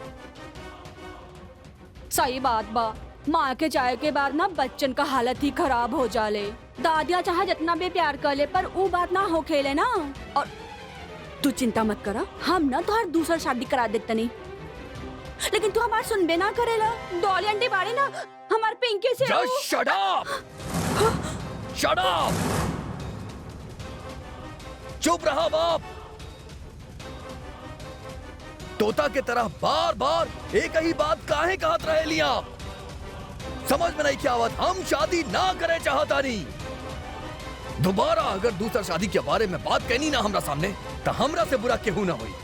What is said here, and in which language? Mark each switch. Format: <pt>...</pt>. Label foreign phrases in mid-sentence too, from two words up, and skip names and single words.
<bho>सही बात बा, माँ के जाए के बाद ना बच्चन का हालत ही खराब हो जाले। दादिया चाहे जितना भी प्यार कर ले पर वो बात ना हो खेले ना। और तू चिंता मत करा, हम ना तो हर दूसरा शादी करा देते नहीं, लेकिन तू हमार सुनबे ना करेला। डॉली आंटी बाड़ी ना हमार पिंकी से।</bho> <en>Just shut up! Shut up!</en> <bho>चुप रहा बाप। तोता के तरह बार बार एक ही बात काहे कहत रहे लिया? समझ में नहीं क्या बात? हम शादी ना करे चाहता नहीं। दोबारा अगर दूसरा शादी के बारे में बात कहनी ना हमरा सामने तो हमरा से बुरा केहू ना हुई।</bho>